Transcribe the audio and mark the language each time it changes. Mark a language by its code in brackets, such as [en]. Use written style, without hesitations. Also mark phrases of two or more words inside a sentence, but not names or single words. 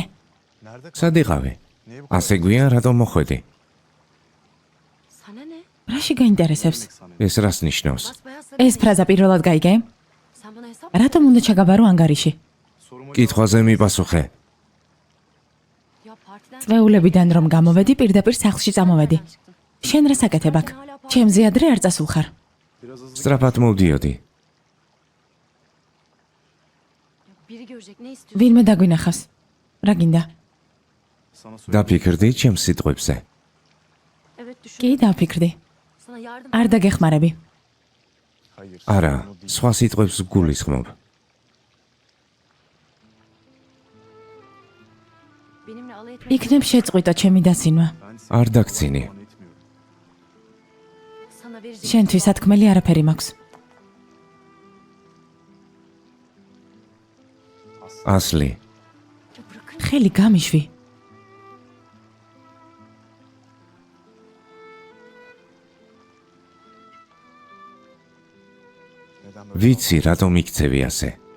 [ka] სად იყავი? ასე გვიან რატომ მოხვედი? [tr] Sana ne? [ka] რაში გაინტერესებს? ეს რას ნიშნავს? [tr] Basbayağı sarı. [ka] ეს ფრაზა პირველად გაიგე? [tr] Sen bana hesap [ka] რატომ უნდა ჩაგაბარო ანგარიში? კითხვაზე მიპასუხე. [tr] ya partiden [ka] წვეულებიდან რომ გამოვედი, პირდაპირ სახლში წამოვედი. შენ რას აკეთებ აქ? ჩემზე ადრე არ წასულ ხარ. სწრაფად მოვდიოდი. [tr] biri görecek ne istiyorsun? [ka] ვინმე დაგვინახავს. რა გინდა? დაფიქრდი ჩემს სიტყვებზე. [tr] Evet düşün. [ka] კი, დაფიქრდი. [tr] Sana yardım [ka] არ დაგეხმარები. არა, სხვა სიტყვებს გულისხმობ. [tr] benimle alay etmek [ka] იქნებ შეწყვიტო ჩემი დაცინვა. არ დაგცინი. [tr] Sana vereceğim. [ka] შენთვის ათქმელი არაფერი მაქვს. ასლი, [tr] Ya bırakır [ka] ხელი გამიშვი. ვიცი რატომ იქცევი ასე.